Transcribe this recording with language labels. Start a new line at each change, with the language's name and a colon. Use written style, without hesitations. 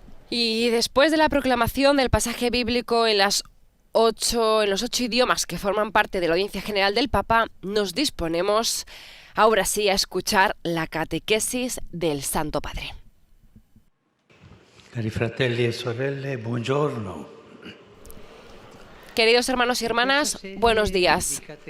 Spanish: Y después de la proclamación del pasaje bíblico en los 8 idiomas que forman parte de la audiencia general del Papa, nos disponemos ahora sí a escuchar la catequesis del Santo Padre.
Italian: Cari fratelli e sorelle, buongiorno.
Spanish: Queridos hermanos y hermanas, buenos días.